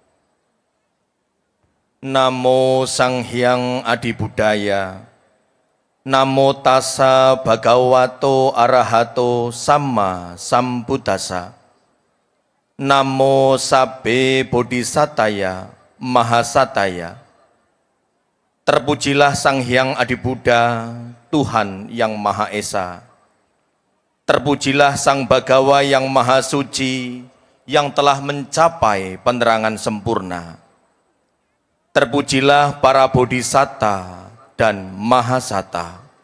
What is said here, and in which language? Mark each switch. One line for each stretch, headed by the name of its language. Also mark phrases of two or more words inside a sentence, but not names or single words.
Pali: Namo Sang Hyang Adi Budaya, Namo Tassa Bhagavato Arahato Samma Sambuddhassa, Namo Sabbe Bodhisataya Mahasataya.
Indonesian: Terpujilah Sang Hyang Adi Buddha, Tuhan yang Maha Esa. Terpujilah Sang Bhagawa yang Maha Suci, yang telah mencapai penerangan sempurna. Terpujilah para Bodhisatta dan Mahasata.